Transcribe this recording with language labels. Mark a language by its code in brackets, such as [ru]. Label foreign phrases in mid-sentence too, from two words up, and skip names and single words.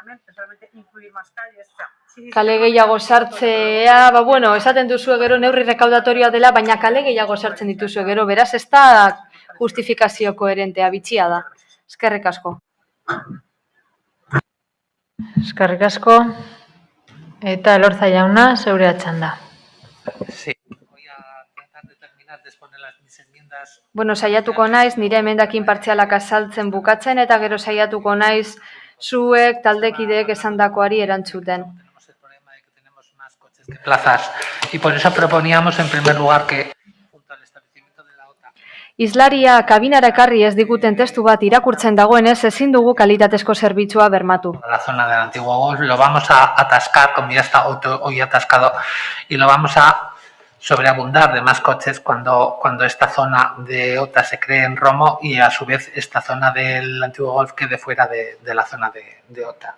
[eu] Kale gehiago sartzea, bueno, esaten duzu gero neurri rekaudatorioa dela, baina kale gehiago sartzen dituzu gero, beraz ez da justifikazio koherentea, bitxia da. Eskerrik asko. Eskerrik asko. Eta Elorza jauna, zeurea txanda. [es] Sí. Voy a tratar de terminar de exponer mis enmiendas. [eu] Bueno, saiatuko naiz, nire emendakin partzialak azaltzen bukatzen, eta gero saiatuko naiz zuek taldekideek esandakoari erantzuten. [es] Plazas. Y por eso proponíamos en primer lugar que [eu] Islaria kabinara ekarri ez diguten testu bat irakurtzen dagoenez ezin dugu kalitatezko zerbitzua bermatu. [es] La zona del antiguo golf lo vamos a atascar, como ya está hoy atascado, y lo vamos a sobreabundar de más coches cuando esta zona de OTA se cree en Romo y a su vez esta zona del antiguo golf quede fuera de la zona de OTA.